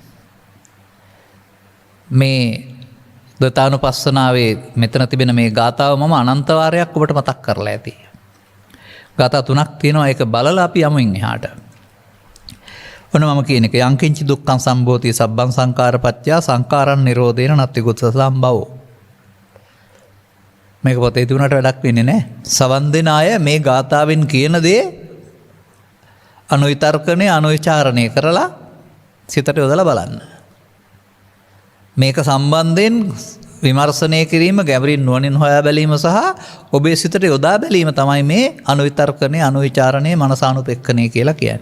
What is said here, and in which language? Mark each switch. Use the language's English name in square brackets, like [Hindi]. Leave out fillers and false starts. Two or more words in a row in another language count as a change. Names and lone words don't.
[Sinhala] මේ දතානුපස්සනාවේ මෙතන තිබෙන මේ ගාථාව මම අනන්ත වාරයක් ඔබට මතක් කරලා ඇති. ගාථා 3ක් තියෙනවා. ඒක බලලා අපි යමුන් එහාට. ඔන්න මම කියන එක [Pali] යංකින්චි දුක්ඛං සම්භෝති සබ්බං සංඛාර පත්‍යා සංඛාරං නිරෝධේන නත්ති කුත්ස සම්භවෝ. [Sinhala] මේක පොතේ තිබුණාට වැඩක් වෙන්නේ නැහැ. සවන් දෙන අය මේ ගාථාවෙන් කියන දේ අනුවිතර්කණය අනුවිචාරණය කරලා සිතට යොදලා බලන්න. මේක සම්බන්ධයෙන් විමර්ශනය කිරීම ගැඹුරින් නුවණින් හොයා බැලීම සහ ඔබේ සිතට යොදා බැලීම තමයි මේ අනුවිතර්කණය අනුවිචාරණය මනසානුපෙක්ඛණය කියලා කියන්නේ.